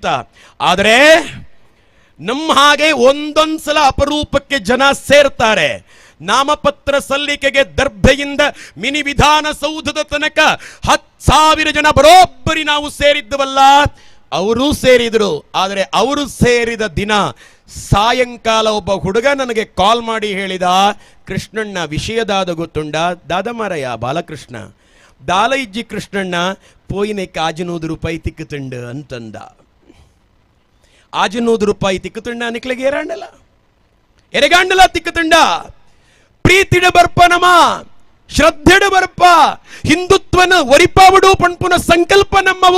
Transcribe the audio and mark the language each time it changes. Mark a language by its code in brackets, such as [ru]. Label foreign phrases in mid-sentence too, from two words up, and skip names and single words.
[kn] ಆದರೆ ನಮ್ಮ ಹಾಗೆ ಒಂದೊಂದು ಸಲ ಅಪರೂಪಕ್ಕೆ ಜನ ಸೇರ್ತಾರೆ. ನಾಮಪತ್ರ ಸಲ್ಲಿಕೆಗೆ ದರ್ಬೆಯಿಂದ ಮಿನಿ ವಿಧಾನಸೌಧದ ತನಕ 10,000 ಜನ ಬರೋಬ್ಬರಿ ನಾವು ಸೇರಿದ್ದವಲ್ಲ, ಅವರು ಸೇರಿದ್ರು. ಆದರೆ ಅವರು ಸೇರಿದ ದಿನ ಸಾಯಂಕಾಲ ಒಬ್ಬ ಹುಡುಗ ನನಗೆ ಕಾಲ್ ಮಾಡಿ ಹೇಳಿದ, [tcy] ಕೃಷ್ಣಣ್ಣ ವಿಷಯದಾದ ಗೊತ್ತುಂಡ ದಾದಮಾರಯ್ಯ ಬಾಲಕೃಷ್ಣ ದಾಲ ಇಜ್ಜಿ ಕೃಷ್ಣಣ್ಣ ಪೋಯಿನೆಕ್ಕೆ 500 ರೂಪಾಯಿ ತಿಕ್ಕುತುಂಡ ಅಂತಂದ. 500 ರೂಪಾಯಿ ತಿಕ್ಕುತುಂಡ ನಿಕ್ಲಿಗೆ ಎರೆಗಾಂಡಲ ತಿಕ್ಕುತುಂಡ ಪ್ರೀತಿಡ ಬರ್ಪ ನಮ ಶ್ರದ್ಧೆಡ ಬರ್ಪ ಹಿಂದುತ್ವನ ಒರಿಪಾವಡು ಪಣ್ಪುನ ಸಂಕಲ್ಪ ನಮ್ಮವು.